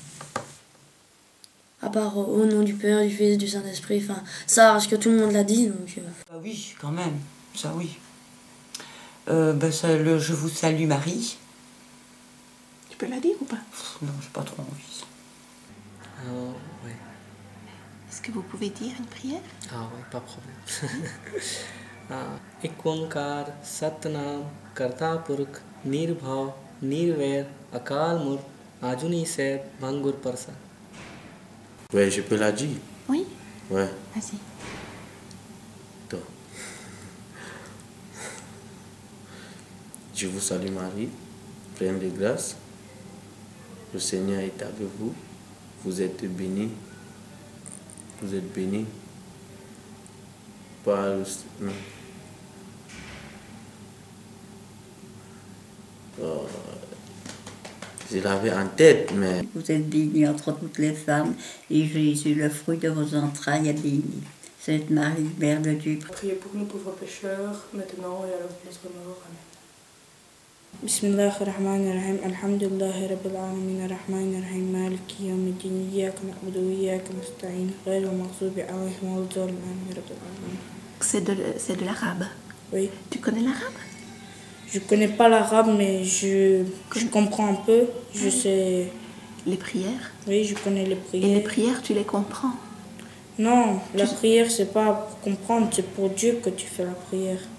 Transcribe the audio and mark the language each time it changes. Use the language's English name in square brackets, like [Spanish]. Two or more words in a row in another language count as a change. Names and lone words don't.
[French] À part au nom du Père, du Fils, du Saint-Esprit, enfin, ça, parce que tout le monde l'a dit, donc... Bah oui, quand même, ça oui. Je vous salue Marie. Tu peux la dire ou pas? Non, j'ai pas trop envie. Ouais. Est-ce que vous pouvez dire une prière? Ah oui, pas de problème. [Punjabi] ਇਕ ਓਅੰਕਾਰ ਸਤਿਨਾਮ ਕਰਤਾ ਪੁਰਖ ਨਿਰਭਉ ਨਿਰਵੈਰ ਅਕਾਲ ਮੂਰਤਿ ਅਜੂਨੀ ਸੈਭੰ ਗੁਰ ਪ੍ਰਸਾਦਿ [French] Ouais, je peux la dire. Oui? Ouais. Vas-y. Donc, je vous salue Marie, pleine de grâce. Le Seigneur est avec vous. Vous êtes bénie. Vous êtes bénie par le... Non. Je l'avais en tête, mais... Vous êtes bénie entre toutes les femmes, et Jésus, le fruit de vos entrailles, est béni. Sainte Marie, Mère de Dieu, priez pour nous pauvres pécheurs, maintenant et à l'heure de notre mort. Amen. [Arabic] بسم الله الرحمن الرحيم الحمد لله رب العالمين الرحمن الرحيم مالك يوم الدين إياك نعبد وإياك نستعين غير المغضوب عليهم ولا الضالين رب العالمين. [French] C'est de l'arabe. Oui. Tu connais l'arabe? Je connais pas l'arabe, mais je comprends un peu. Je sais. Les prières? Oui, je connais les prières. Et les prières, tu les comprends? Non, la prière, c'est pas pour comprendre, c'est pour Dieu que tu fais la prière.